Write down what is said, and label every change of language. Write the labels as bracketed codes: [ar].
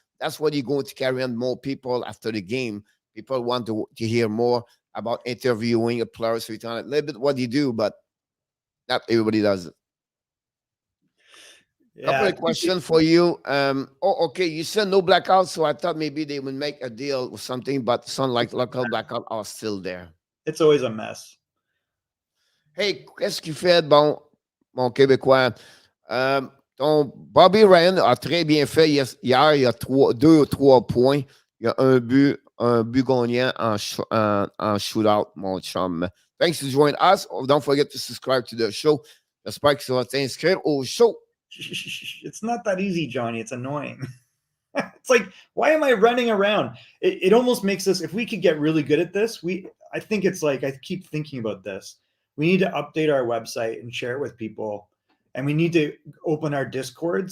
[en] That's what you're going to carry on more people after the game. People want to hear more about interviewing a player. So it's a little bit what you do, but not everybody does it. Couple of questions for you. Okay. You said no blackout, so I thought maybe they would make a deal or something, but some like local blackout are still there. It's always a mess. [fr] Hey, qu'est-ce qu'il fait de bon, mon Québécois? Ton Bobby Ryan a très bien fait hier. Il y a 2 ou 3 points. Il y a un but gagnant en shootout, mon chum. [en] Thanks for joining us. Don't forget to subscribe to the show. [fr] J'espère que tu vas t'inscrire au show. [en] It's not that easy, Johnny. It's annoying. It's like, why am I running around? It almost makes us, if we could get really good at this, I think it's like, I keep thinking about this. We need to update our website and share it with people. And we need to open our Discord.